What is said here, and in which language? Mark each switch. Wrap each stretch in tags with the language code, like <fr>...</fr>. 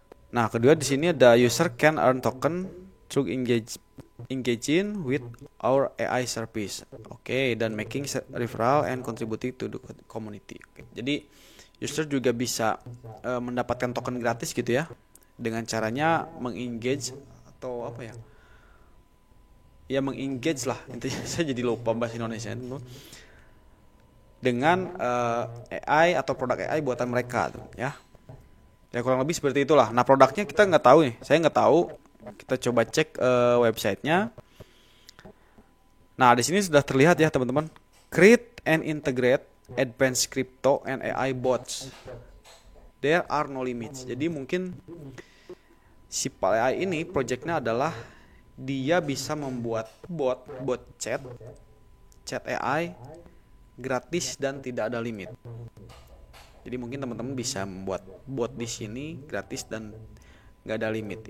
<id>Nah, kedua di sini ada</id> <en>user can earn token through engaging with our AI service.</en> <id>Oke, dan</id> <en>making referral and contributing to the community. Oke.</en> <id>Jadi user juga bisa mendapatkan token gratis gitu ya, dengan caranya mengengage atau apa ya? Ya mengengage lah intinya. Saya jadi lupa bahasa Indonesia itu, dengan AI atau produk AI buatan mereka tuh, ya. Ya kurang lebih seperti itulah. Nah produknya kita nggak tahu nih, saya nggak tahu. Kita coba cek websitenya. Nah di sini sudah terlihat ya teman-teman.</id> <en>Create and integrate advanced crypto and AI bots. There are no limits.</en> <id>Jadi mungkin si PAL AI ini projectnya adalah dia bisa membuat bot chat AI gratis dan tidak ada limit. Jadi mungkin teman-teman bisa membuat bot di sini gratis dan nggak ada limit.</id>